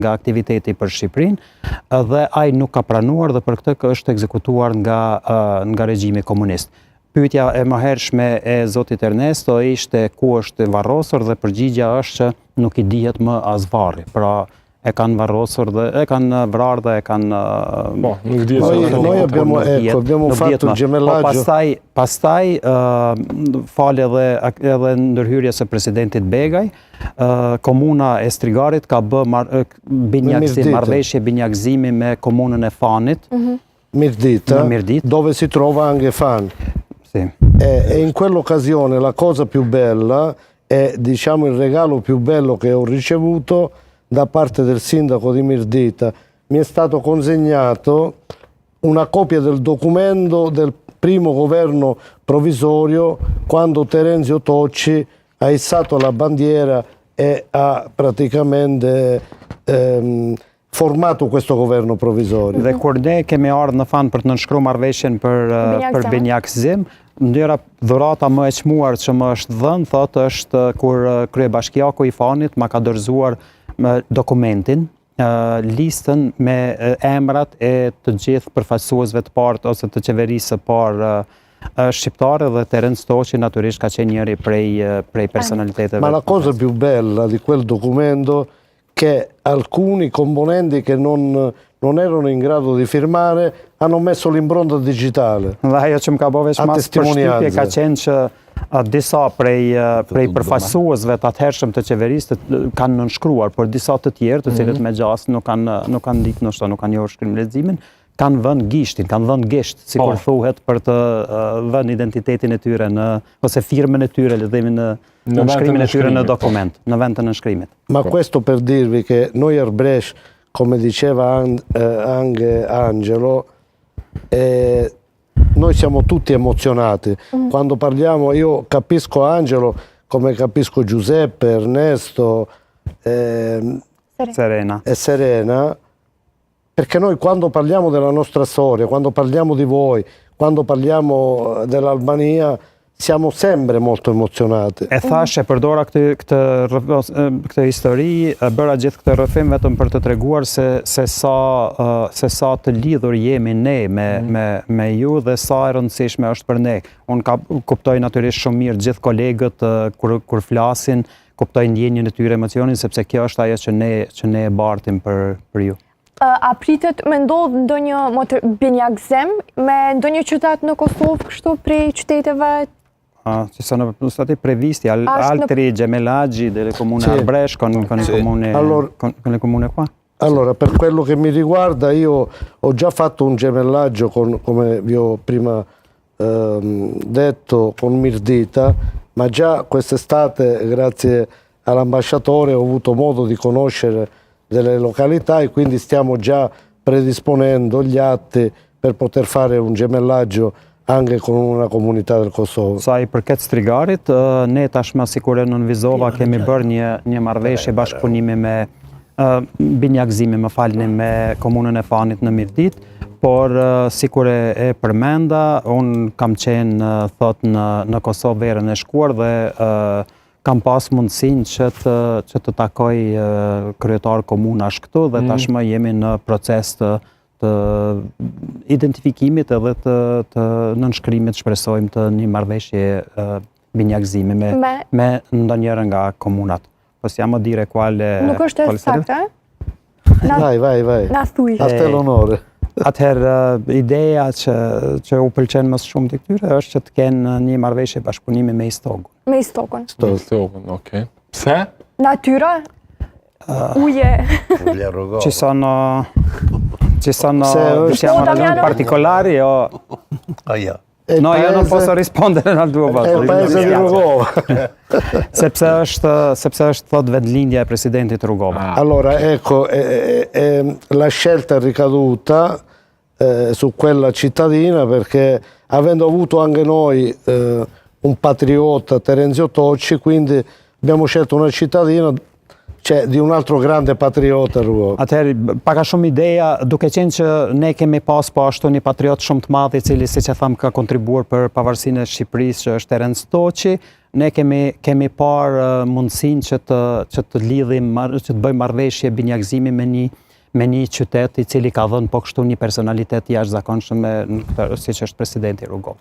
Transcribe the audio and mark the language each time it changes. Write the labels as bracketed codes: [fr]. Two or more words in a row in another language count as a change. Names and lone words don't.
[sq] nga aktiviteti për Shqipërinë dhe ai nuk ka pranuar dhe për këtë është ekzekutuar nga regjimi komunist. Pyetja e mëhershme e zotit Ernesto ishte ku është varrosur dhe përgjigja është që nuk i dihet më as varri. Pra e kanë varrosur dhe e kanë vrarë dhe e kanë nuk dihet. [it] Noi abbiamo fatto il gemellaggio. [sq] Pastaj fal edhe ndërhyrjes së presidentit Begaj, komuna e Strigarit ka bë marrëveshje binjakëzimi me komunën e Fanit. [it] Mirdita, dove si trova anche Fan. Sì. E in quell'occasione la cosa più bella e diciamo il regalo più bello che ho ricevuto da parte del sindaco di Mirdita, mi è stato consegnato una copia del documento del primo governo provvisorio quando Terenzio Tocci ha issato la bandiera e ha praticamente formato questo governo provvisorio. [sq] Dhe kur ne kemi ardhur në Fan për të nënshkruar marrëveshjen për binjakëzim, ndjera dhurata më e çmuar që më është dhënë, thotë është kur kryebashkiaku i Fanit ma ka dorëzuar dokumentin, listën me emrat e të gjithë përfaqësuesve të parë ose të qeverisë së parë shqiptare dhe Terence Toci natyrisht ka qenë njëri prej personaliteteve. [it] Ma la cosa più bella di quel documento che alcuni componenti che non erano in grado di firmare hanno messo l'impronta digitale. [sq] Dhe ajo që më ka bërë veç mas përshtypje ka qenë që disa prej përfaqësuesve të atëhershëm të qeverisë kanë nënshkruar, por disa të tjerë, të cilët me gjasë nuk kanë ndikë, ndoshta nuk kanë njohur shkrim leximin, kanë vënë gishtin, kanë vënë gisht, sikur thuhet, për të vënë identitetin e tyre ose firmën e tyre, le të themi në nënshkrimin e tyre në dokument, në vend të nënshkrimit. [it] Ma questo per dirvi che noi al Brescia, come diceva anche Angelo, noi siamo tutti emozionati. Quando parliamo, io capisco Angelo come capisco Giuseppe, Ernesto Serena. E Serena, perché noi quando parliamo della nostra storia, quando parliamo di voi, quando parliamo dell'Albania, siamo sempre molto emozionati. [sq] E thash e përdora këtë histori, bëra gjithë këtë rrëfim vetëm për të treguar se sa të lidhur jemi ne me ju dhe sa e rëndësishme është për ne. Unë kuptoj natyrisht shumë mirë gjithë kolegët kur flasin, kuptoj ndjenjën e tyre, emocionin, sepse kjo është ajo që ne e bartim për ju. A pritet me ndodhë ndonjë binjakëzim me ndonjë qytet në Kosovë kështu prej qyteteve? [it] Ci sono stati previsti altri gemellaggi delle comune al Brescia con le comune qua? Allora, per quello che mi riguarda, io ho già fatto un gemellaggio, come vi ho prima detto, con Mirdita, ma già quest'estate, grazie all'ambasciatore, ho avuto modo di conoscere delle località e quindi stiamo già predisponendo gli atti per poter fare un gemellaggio anche con una comunità del Kosovo. [sq] Sa I përket Strigarit, ne tashmë sikur e nënvizova kemi bërë një marrëveshje bashkëpunimi me binjakëzimi, më falni, me komunën e Fanit në Mirdit, por sikur e përmenda, unë kam qenë thot në Kosovë verën e shkuar dhe kam pas mundësinë që të takoj kryetar komunash këtu dhe tashmë jemi në proces të identifikimit edhe të nënshkrimit, shpresojmë të një marrëveshje binjakëzimi me ndonjëra nga komunat. [it] Possiamo dire quale... [sq] Nuk është e saktë? [it] Vai. [sq] Na thuj. [it] A te l'onore. [sq] Atëherë, ideja që u pëlqen më shumë të këtyre është që të kenë një marrëveshje bashkëpunimi me Istogun. Me Istogun. Istogun, okej. Pse? Natyra? Uje? [it] Ci sono diciamo ragioni particolari o... No, io non posso rispondere al tuo È il paese di Rugova. [sq] Sepse është thot vendlindja e presidentit Rugova. [it] Allora, ecco, la scelta è ricaduta su quella cittadina perché avendo avuto anche noi un patriota, Terenzio Tocci, quindi abbiamo scelto una cittadina cioè di un altro grande patriota Ruo. [sq] Atëherë, paka shumë ideja, duke qenë që ne kemi pas po ashtu një patriot shumë të madh i cili, siç e tham, ka kontribuar për pavarësinë e Shqipërisë, që është Terence Toçi, ne kemi parë mundësinë që të lidhim, që të bëjmë marrëveshje binjakëzimi me një qytet i cili ka dhënë po kështu një personalitet jashtëzakonshëm siç është presidenti Rugova.